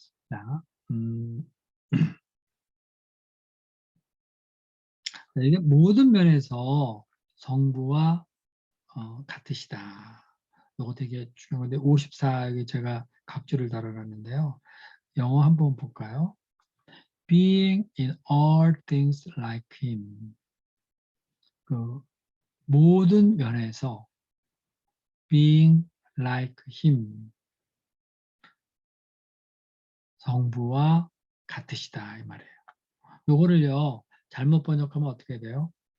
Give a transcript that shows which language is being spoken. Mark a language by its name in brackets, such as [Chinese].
[Korean] 자, 이게 모든 면에서 성부와 같으시다. 이거 되게 중요한 건데 54에 제가 각주를 달아놨는데요. 영어 한번 볼까요? [English] Being in all things like him. [Korean] 그 모든 면에서 [English] being like him. [Korean] 성부와 같으시다 이 말이에요. 요거를요 잘못 번역하면 어떻게 돼요?